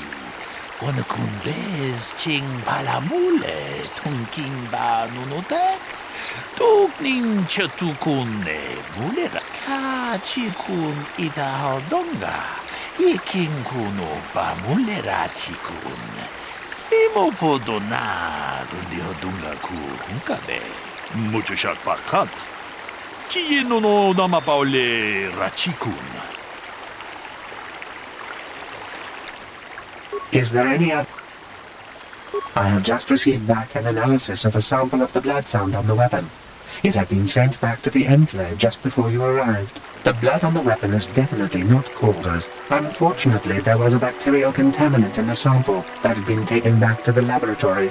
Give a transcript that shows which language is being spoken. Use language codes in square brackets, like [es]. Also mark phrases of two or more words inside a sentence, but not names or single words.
[en] Wana kun bez ching palamule tunking ba nunutek. tukning chatukun ne mulera kachikun idahaldonga iking kuno pa mulera chikun simo podona rundihodunga ku hunkabe mucho shakpakat kieno no namapaole rachikun. Is there any other? I have just received back an analysis of a sample of the blood found on the weapon. It had been sent back to the Enclave just before you arrived. The blood on the weapon is definitely not Calder's. Unfortunately, there was a bacterial contaminant in the sample that had been taken back to the laboratory.